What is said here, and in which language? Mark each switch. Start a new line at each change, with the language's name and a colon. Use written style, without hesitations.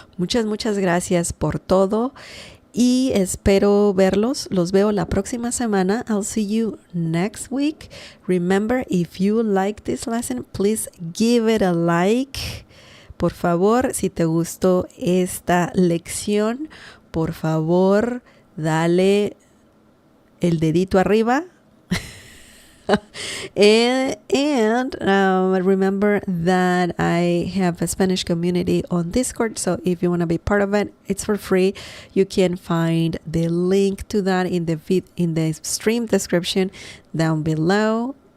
Spanish: Muchas gracias por todo y espero verlos. Los veo la próxima semana.
English: I'll see you next week. Remember, if you like this lesson, please give it a like.
Spanish: Por favor, si te gustó esta lección, por favor, dale el dedito arriba.
English: and remember that I have a Spanish community on Discord, so if you want to be part of it, it's for free. You can find the link to that in the stream description down below.